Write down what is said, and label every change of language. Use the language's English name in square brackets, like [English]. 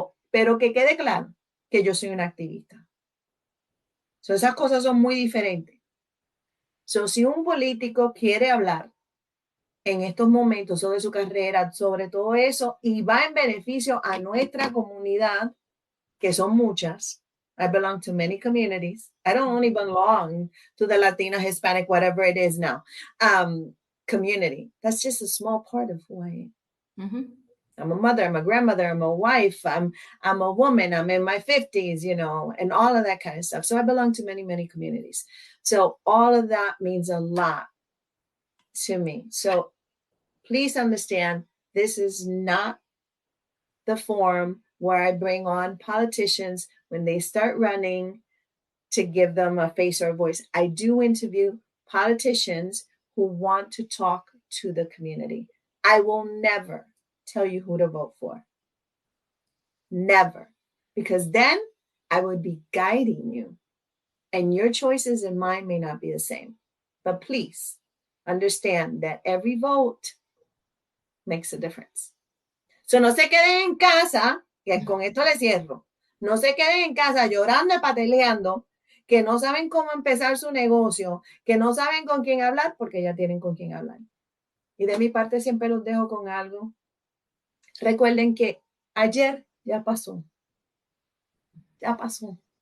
[Spanish] Pero que quede claro que yo soy una activista. Esas cosas son muy diferentes. Si un político quiere hablar en estos momentos sobre su carrera, sobre todo eso, y va en beneficio a nuestra comunidad, que son muchas, [English] I belong to many communities. I don't only belong to the Latina, Hispanic, whatever it is now, community. That's just a small part of who I am. Mm-hmm. I'm a mother, I'm a grandmother, I'm a wife, I'm a woman, I'm in my 50s, and all of that kind of stuff. So I belong to many, many communities. So all of that means a lot to me. So please understand, this is not the forum where I bring on politicians when they start running to give them a face or a voice. I do interview politicians who want to talk to the community. I will never tell you who to vote for. Never. Because then I would be guiding you. And your choices and mine may not be the same. But please understand that every vote makes a difference. [Spanish] So no se queden en casa, que con esto les cierro. No se queden en casa llorando y pataleando, que no saben cómo empezar su negocio, que no saben con quién hablar, porque ya tienen con quién hablar. Y de mi parte siempre los dejo con algo. Recuerden que ayer ya pasó. Ya pasó.